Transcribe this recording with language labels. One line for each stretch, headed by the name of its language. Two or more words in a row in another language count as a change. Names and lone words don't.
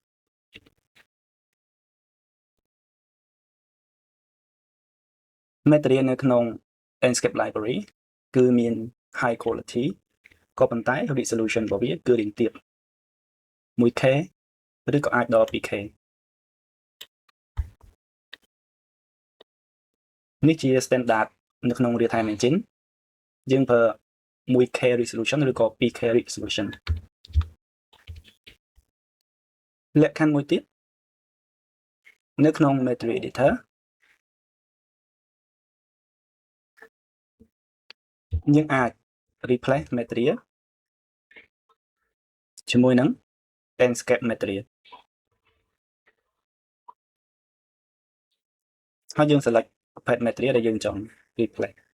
Khmer: material នៅក្នុង
English: Enscape library
Khmer: គឺមាន
English: high quality
Khmer: ក៏ប៉ុន្តែ resolution របស់វាគឺរៀងទាប 1K ឬក៏អាចដល់ 2K នេះជា standard នៅក្នុង
English: real time engine
Khmer: យើងប្រើ 1K resolution ឬក៏ 2K resolution លក្ខខណ្ឌមួយទៀតនៅក្នុង
English: Material Editor
Khmer: យើងអាច
English: replace material
Khmer: ជាមួយនឹង
English: Enscape material
Khmer: ហើយយើង select ប្រភេទ material ដែលយើងចង់ replace